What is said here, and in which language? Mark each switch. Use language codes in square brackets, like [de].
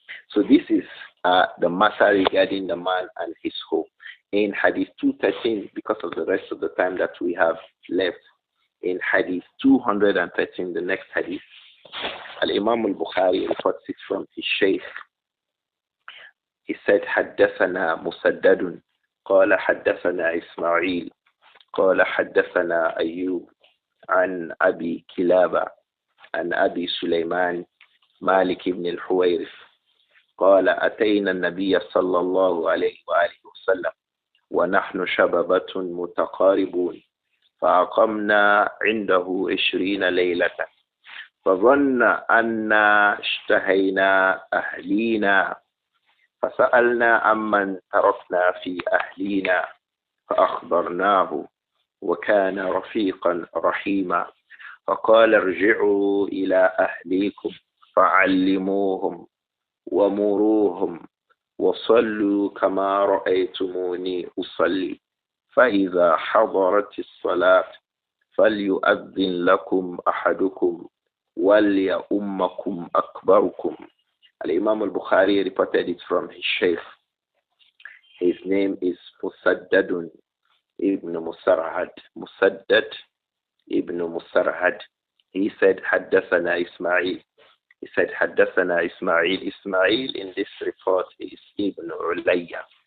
[en] So this is the matter regarding the man and his home. In Hadith 213, because of the rest of the time that we have left, in Hadith 213, the next Hadith, Al-Imam al-Bukhari reports it from his Shaykh. [ar] He said, حدثنا مسدد قال حدثنا إسماعيل قال حدثنا أيوب عن أبي كلابة عن أبي سليمان مالك بن الحويرث قال أتينا النبي صلى الله عليه وآله وسلم ونحن شبابة متقاربون فأقمنا عنده 20 ليلة فظن أننا اشتهينا أهلينا فسألنا عمن تركنا في أهلينا فأخبرناه وكان رفيقا رحيما فقال ارجعوا إلى أهليكم فعلموهم ومروهم وصلوا كما رأيتموني أصلي فإذا حضرت الصلاة فليؤذن لكم أحدكم وليؤمكم أكبركم. [en] Al-Imam al-Bukhari reported it from his Shaykh. His name is Musaddadun ibn Musarhad. Musaddad ibn Musarhad. He said, Haddathana Ismail. He said, Haddathana Ismail. Ismail in this report is Ibn Ulayya.